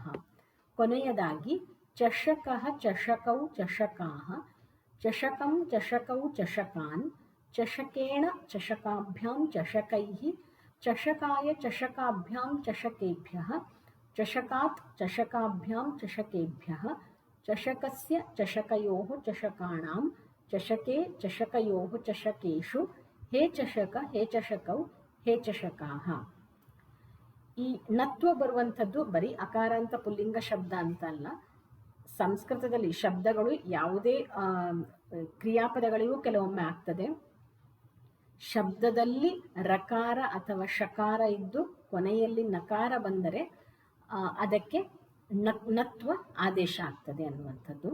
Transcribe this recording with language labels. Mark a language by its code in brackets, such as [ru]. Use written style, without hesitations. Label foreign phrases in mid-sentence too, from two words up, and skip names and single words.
[kn] ಕೊನೆಯದಾಗಿ [sa] ಚಷಕಃ ಚಷಕೌ ಚಷಕಾಃ, ಚಷಕಂ ಚಷಕೌ ಚಷಕಾನ್, ಚಷಕೇಣ ಚಷಕಾಭ್ಯಾಂ ಚಷಕೈಃ, ಚಷಕಾಯ ಚಷಕಾಭ್ಯಾಂ ಚಷಕೇಭ್ಯಃ, ಚಷಕಾತ್ ಚಷಕಾಭ್ಯಾಂ ಚಷಕೇಭ್ಯಃ, ಚಷಕಸ್ಯ ಚಷಕಯೋಃ ಚಷಕಾಣಾಂ, ಚಷಕೆ ಚಷಕಯೋಃ ಚಷಕೇಷು, ಹೇ ಚಷಕ ಹೇ ಚಷಕೌ ಹೇ ಚಷಕಾಃ. [kn] ಈ ನತ್ವ ಬರುವಂಥದ್ದು ಬರೀ ಅಕಾರಾಂತ ಪುಲ್ಲಿಂಗ ಶಬ್ದ ಅಂತಲ್ಲ. ಸಂಸ್ಕೃತದಲ್ಲಿ ಶಬ್ದಗಳು ಯಾವುದೇ ಕ್ರಿಯಾಪದಗಳಿಗೂ ಕೆಲವೊಮ್ಮೆ ಆಗ್ತದೆ. ಶಬ್ದದಲ್ಲಿ ರಕಾರ ಅಥವಾ ಶಕಾರ ಇದ್ದು ಕೊನೆಯಲ್ಲಿ ನಕಾರ ಬಂದರೆ ಅದಕ್ಕೆ ನತ್ವ ಆದೇಶ ಆಗ್ತದೆ ಅನ್ನುವಂಥದ್ದು.